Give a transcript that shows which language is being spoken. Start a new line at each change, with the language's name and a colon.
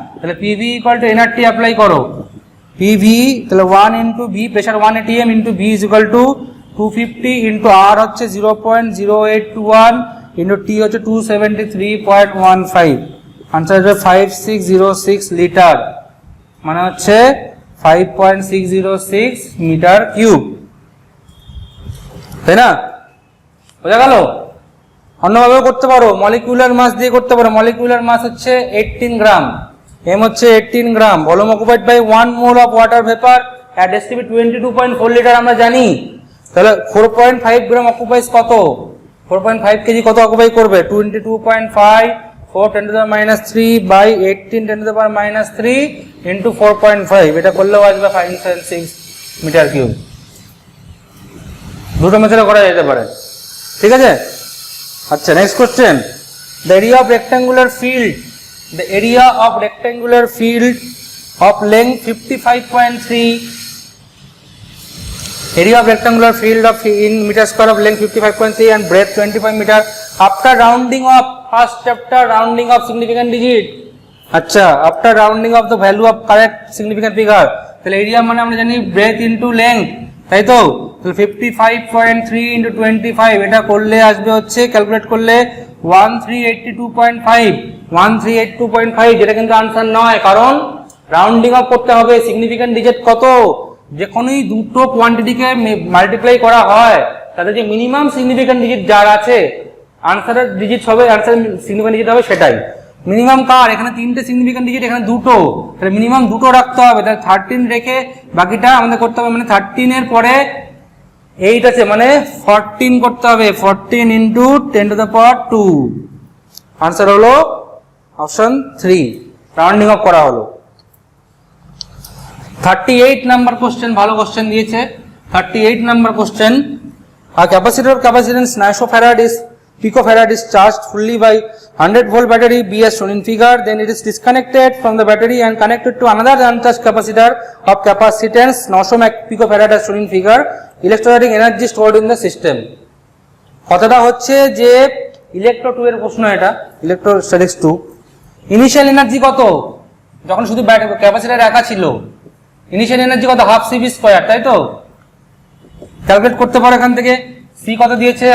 Bangla: তাহলে PV equal to nRT apply করো, PV তাহলে 1 into V, pressure 1 atm into V is equal to 250 into R হচ্ছে 0.0821 into T হচ্ছে 273.15, answer হবে 5606 litre, মানে হচ্ছে 5.606 মিটার কিউব, তাই না? বোঝা গেল? অন্যভাবেও করতে পারো, মলিকুলার মাস দিয়ে করতে পারো। মলিকুলার মাস হচ্ছে 18 গ্রাম, এম হচ্ছে 18 গ্রাম, volume occupied by 1 mole of water vapour at STP 22.4 litre আমরা জানি। তাহলে 4.5 গ্রাম অকুপাইজ কত? 4.5 কেজি কত অকুপাই করবে? 22.5, 4 10 to the minus 3 by 18 10 to the power minus 3 into 4.5, এটা করলেও আসবে 5.6 মিটার কিউব। দুটো মেথডে করা যেতে পারে, ঠিক আছে? আচ্ছা, next question,
English: the area of rectangular field, the area of rectangular field of length 55.3, area of rectangular field of in meter square of length 55.3 and breadth 25 meter after rounding off, first chapter rounding of significant digit, আচ্ছা after rounding of the value of correct significant figure,
Bangla: তাহলে area মানে আমরা জানি
English: breadth into length,
Bangla: তাই তো? তাহলে 55.3 into 25, এটা করলে আসবে হচ্ছে, ক্যালকুলেট করলে 1382.5, 1382.5, যেটা কিন্তু আনসার নয়, কারণ রাউন্ডিং অফ করতে হবে। সিগনিফিক্যান্ট ডিজিট কত? যখনই দুটো কোয়ান্টিটিকে মাল্টিপ্লাই করা হয়, তাদের যে মিনিমাম সিগনিফিক্যান্ট ডিজিট যার আছে, আনসারের ডিজিট হবে, আনসার সিগনিফিক্যান্ট ডিজিট হবে সেটাই। মিনিমাম কার? এখানে 3টে সিগনিফিক্যান্ট ডিজিট, এখানে দুটো, তাহলে মিনিমাম দুটো রাখতে হবে। তাহলে 13 রেখে বাকিটা আমাদের করতে হবে, মানে 13 এর পরে 8 আছে, মানে 14 করতে হবে, 14 into 10 to the power 2, answer হলো অপশন 3, রাউন্ডিং অফ করা হলো। 38 নাম্বার কোশ্চেন, ভালো কোশ্চেন দিয়েছে। 38 number question,
English: a capacitor of capacitance 900 farad is picofarad is charged fully by 100 volt battery B as shown in figure, then it is disconnected from the battery and connected to another uncharged capacitor of capacitance 900 picofarad as shown in figure, electrostatic energy stored in the system।
Bangla: কথাটা হচ্ছে যে electro 2 এর প্রশ্ন, এটা electrostatics 2। Initial energy কত যখন শুধু capacitor রাখা ছিল? ইনিশিয়াল এনার্জি কত? হাফ সিভি স্কয়ার, তাই তো? ক্যালকুলেট করতে পারো এখান থেকে। সি কত দিয়েছে?